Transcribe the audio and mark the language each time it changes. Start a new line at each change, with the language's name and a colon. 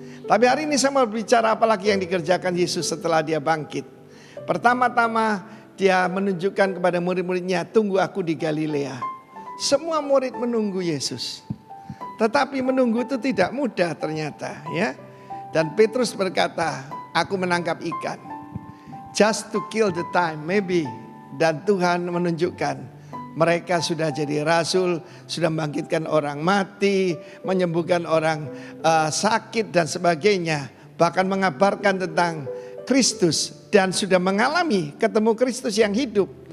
Indonesian: Tapi hari ini saya mau berbicara apalagi yang dikerjakan Yesus setelah dia bangkit. Pertama-tama dia menunjukkan kepada murid-muridnya, tunggu aku di Galilea. Semua murid menunggu Yesus. Tetapi menunggu itu tidak mudah ternyata, ya. Dan Petrus berkata, aku menangkap ikan.
English: Just to kill the time, maybe.
Indonesian: Dan Tuhan menunjukkan mereka sudah jadi rasul, sudah membangkitkan orang mati, menyembuhkan orang sakit dan sebagainya. Bahkan mengabarkan tentang Kristus dan sudah mengalami ketemu Kristus yang hidup.